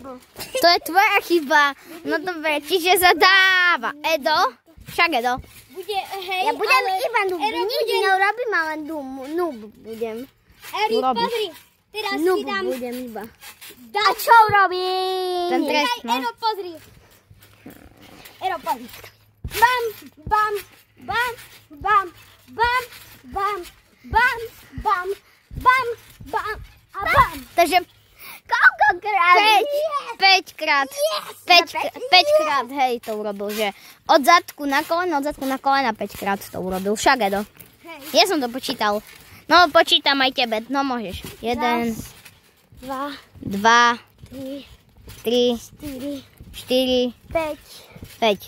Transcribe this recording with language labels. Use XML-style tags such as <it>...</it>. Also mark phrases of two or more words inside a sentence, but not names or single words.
<sk>To je tvoja chyba. No dobre, čiže zadáva. Edo? Však Edo. Bude, hej, Ja budem iba noob. Nič neurobím, ale noob budem. Erik, pozri. Teraz si dám. budem iba. A čo urobím? Ten trest, no. Ero, pozri. Ero, pozri. Bam, bam, bam, bam, bam, bam, bam, bam, bam, bam, a bam. Takže Koľkokrát? 5 krát. 5 krát, hej, to urobil, že od zadku na kolena 5 krát to urobil. Však Edo. Ja som to počítal. No, počítam aj tebe. No, môžeš. 1, 2, 3, 4, 5.</sk>